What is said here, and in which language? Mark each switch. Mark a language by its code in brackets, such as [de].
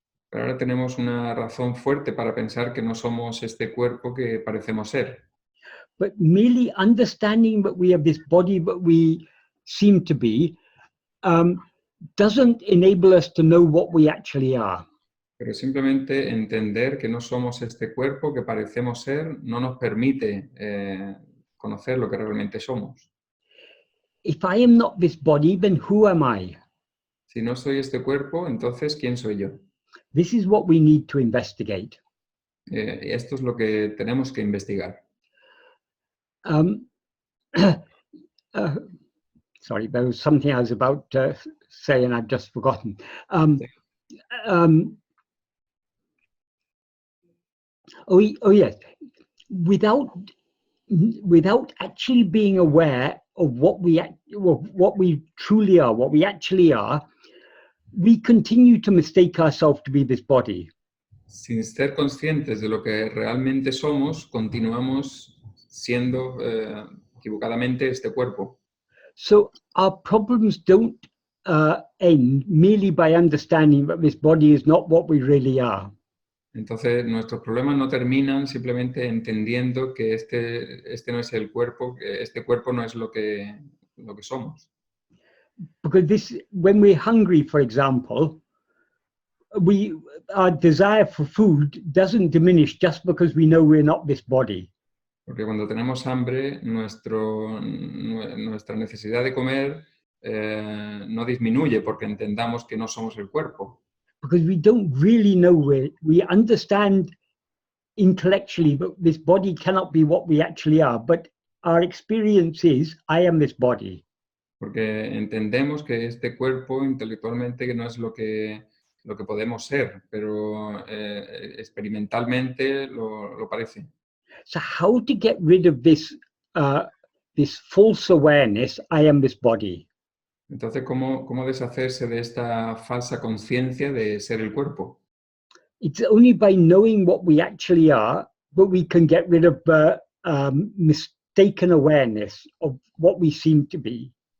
[es] Pero ahora tenemos una razón fuerte para pensar que no somos este cuerpo que parecemos ser. [en] But merely understanding that we have this body, but we seem to be, doesn't enable us to know what we actually are. [es] Pero simplemente entender que no somos este cuerpo que parecemos ser no nos permite conocer lo que realmente somos. [en] If I am not this body, then who am I? [es] Si no soy este cuerpo, entonces ¿quién soy yo? [en] This is what we need to investigate. [es] Esto es lo que tenemos que investigar. [en] Sorry, there was something I was about to say and I've just forgotten. Oh yes, without actually being aware of what we truly are, what we actually are, we continue to mistake ourselves to be this body. [es] Sin ser conscientes de lo que realmente somos, continuamos siendo equivocadamente este cuerpo. [en] So our problems don't end merely by understanding that this body is not what we really are. [es] Entonces, nuestros problemas no terminan simplemente entendiendo que este no es el cuerpo, que este cuerpo no es lo que somos. [en] Because when we're hungry, for example, our desire for food doesn't diminish just because we know we're not this body. [es] Porque cuando tenemos hambre, nuestra necesidad de comer no disminuye porque entendamos que no somos el cuerpo. [en] Because we don't really know we understand intellectually that this body cannot be what we actually are, but our experience is, I am this body. [es] Porque entendemos que este cuerpo intelectualmente no es lo que podemos ser, pero experimentalmente lo parece. [en] So how to get rid of this false awareness, I am this body? [es] Entonces, ¿cómo deshacerse de esta falsa conciencia de ser el cuerpo? [en] It's only by knowing what we actually are that we can get rid of the mistaken awareness of what we seem to be.